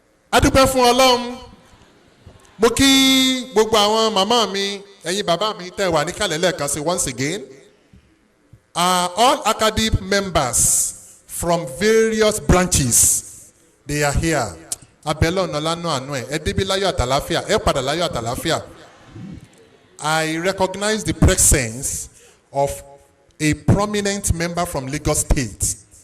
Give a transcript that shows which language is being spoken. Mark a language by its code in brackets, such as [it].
[yo] A dúpẹ́ fún Ọlọ́run. Mo kí gbogbo àwọn màmá mi, ẹ̀yin bàbá mi tẹ́ wà níkàlẹ̀ lẹ́ẹ̀kan sí [en] once again. All academic members from various branches, they are here. [yo] Abẹ́lẹ̀ ọ̀nà lánàá àánú ẹ̀, ẹ débi láyọ̀ àtàláfíà, ẹ padà láyọ̀ àtàláfíà. [en] I recognize the presence of a prominent member from Lagos State.